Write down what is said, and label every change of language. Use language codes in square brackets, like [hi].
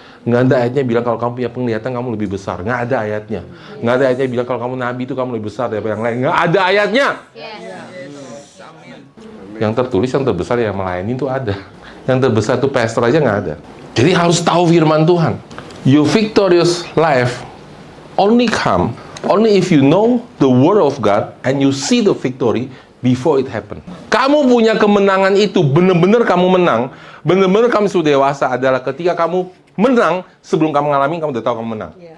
[id] Nggak ada ayatnya bilang kalau kamu punya penglihatan kamu lebih besar. Nggak ada ayatnya. Nggak ada ayatnya bilang kalau kamu nabi itu kamu lebih besar daripada yang lain. Nggak ada ayatnya. Yang tertulis, yang terbesar yang melayani itu ada. Yang terbesar itu pastor aja nggak ada. Jadi harus tahu firman Tuhan. [en] Your victorious life only come only if you know the word of God and you see the victory before it happen. [id] Kamu punya kemenangan itu, benar-benar kamu menang, benar-benar kamu sudah dewasa adalah ketika kamu menang sebelum kamu ngalamin, kamu udah tahu kamu menang.